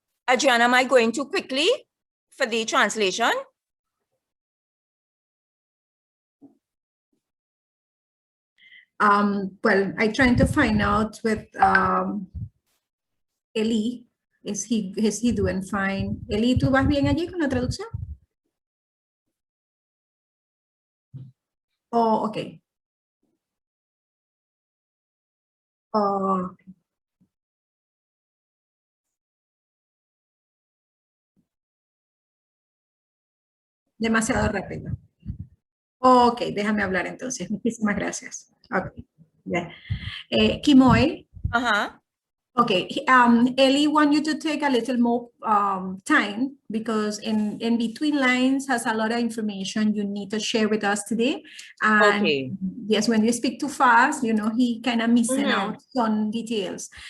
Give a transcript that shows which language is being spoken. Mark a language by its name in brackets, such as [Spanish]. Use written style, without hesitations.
[English] Adriana, am I going too quickly for the translation? Well, I'm trying to find out with Eli. Is he doing fine? [Spanish] Eli, ¿tú vas bien allí con la traducción? [English] Oh, ok. Oh. [Spanish] Demasiado rápido. Ok, déjame hablar entonces. Muchísimas gracias. Ok. Yeah. Kimoy. [English] Okay, Ellie want you to take a little more time because in between lines has a lot of information you need to share with us today. And okay. Yes, when you speak too fast, you know, he kind of missing out some details.